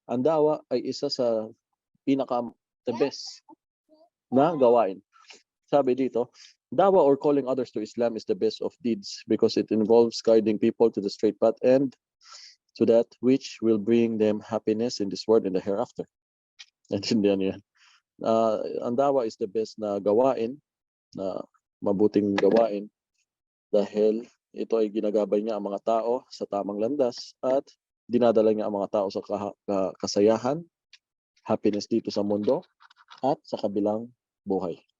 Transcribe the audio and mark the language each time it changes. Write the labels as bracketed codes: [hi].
[tl] Ang dawa ay isa sa [en] the best [tl] na gawain. Sabi dito, [en] dawa or calling others to Islam is the best of deeds because it involves guiding people to the straight path and to that which will bring them happiness in this world and the hereafter. [tl] Naintindihan niyo yan? Ang dawa [en] is the best [tl] na gawain, na mabuting gawain dahil ito ay ginagabay niya ang mga tao sa tamang landas at dinadala niya ang mga tao sa kasayahan, happiness dito sa mundo at sa kabilang buhay.